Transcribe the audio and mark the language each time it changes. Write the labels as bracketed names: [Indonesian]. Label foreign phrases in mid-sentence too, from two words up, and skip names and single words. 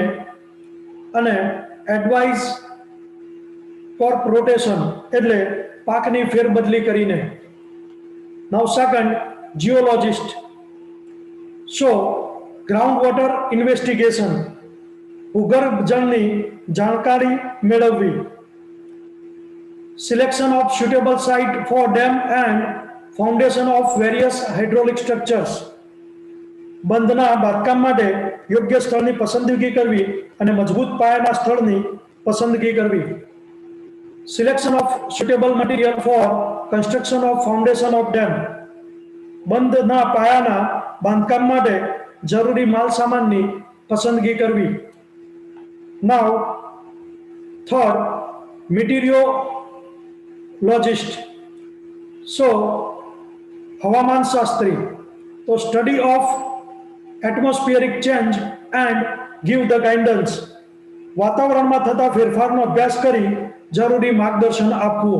[Gujarati] અને [English] advise crop rotation, [Gujarati] એટલે પાકની ફેરબદલી કરીને. [English] now second, geologist. so ground water investigation, [Gujarati] ભૂગર્ભ જળની જાણકારી મેળવવી. [English] selection of suitable site for dam and foundation of various hydraulic structures, [Gujarati] બંધના બાંધકામ માટે યોગ્ય સ્થળની પસંદગી કરવી અને મજબૂત પાયાના સ્થળની પસંદગી કરવી. [English] selection of suitable material for construction of foundation of dam, [Gujarati] બંધના પાયાના બાંધકામ માટે જરૂરી માલ સામાનની પસંદગી કરવી. [English] now third, meteorologist. [Gujarati] સો હવામાન શાસ્ત્રી, તો [English] study of atmospheric change and give the guidance, [Gujarati] વાતાવરણમાં થતા ફેરફારનો અભ્યાસ કરી જરૂરી માર્ગદર્શન આપવું.